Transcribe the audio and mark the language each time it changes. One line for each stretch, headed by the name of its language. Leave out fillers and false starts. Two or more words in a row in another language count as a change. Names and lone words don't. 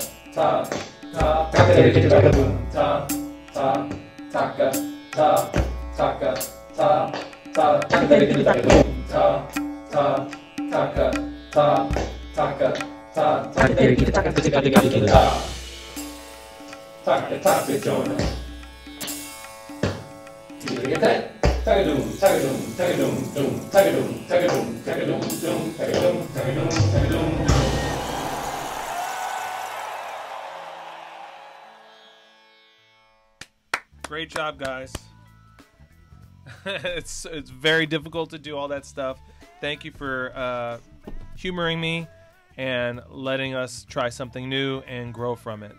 English: ta, ta, taka, ta, ta, taka, ta, taka, ta, ta, taka, ta, ta, taka, ta, taka, ta, taka, taka, Jonah. Tagadum, tagadum, tagadum, dum, tagadum, tagadum, tagadum, dum, tagadum, tagadum, tagadum, dum. Great job, guys. It's very difficult to do all that stuff. Thank you for humoring me and letting us try something new and grow from it.